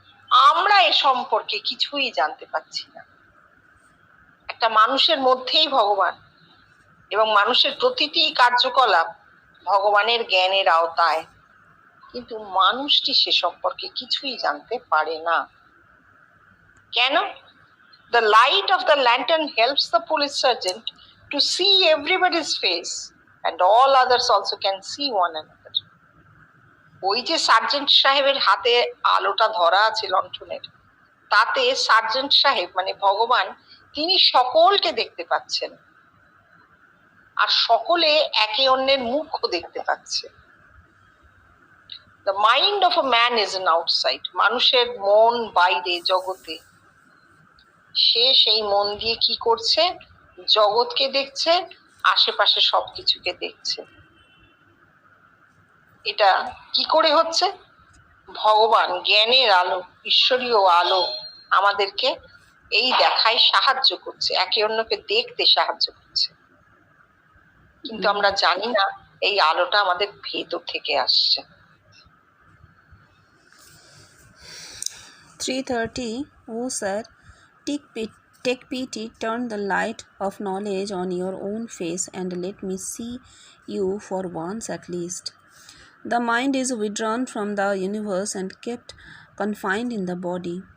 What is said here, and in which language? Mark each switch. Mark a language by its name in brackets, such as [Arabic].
[Bangla] আমরা এ সম্পর্কে কিছুই জানতে পাচ্ছি না। একটা মানুষের মধ্যেই ভগবান, এবং মানুষের প্রতিটি কার্যকলাপ ভগবানের জ্ঞানের আওতায়। কিন্তু মানুষটি সে সম্পর্কে কিছুই জানতে পারে না। কেন? [English] The light of the lantern helps the police sergeant to see everybody's face, and all others also can see one another. [Bangla] ওই যে সার্জেন্ট সাহেবের হাতে আলোটা ধরা আছে লণ্ঠনের, তাতে সার্জেন্ট সাহেব মানে ভগবান, তিনি সকলকে দেখতে পাচ্ছেন, আর সকলে একে অন্যের মুখও দেখতে পাচ্ছে। [English] The mind of a man is an outside. [Bangla] মানুষের মন বাইরে, জগতে। সে সেই মন দিয়ে কি করছে? জগৎকে দেখছে, আশেপাশে সবকিছুকে দেখছে। এটা কি করে হচ্ছে? ভগবান জ্ঞানের আলো, ঈশ্বরীয় আলো আমাদেরকে এই দেখায় সাহায্য করছে, একে অন্যকে দেখতে সাহায্য করছে। কিন্তু আমরা জানি না এই আলোটা আমাদের ভেতর থেকে আসছে। [English] 3:30 Oh sir, take pity, turn the light of knowledge on your own face and let me see you for once at least. The mind is withdrawn from the universe and kept confined in the body.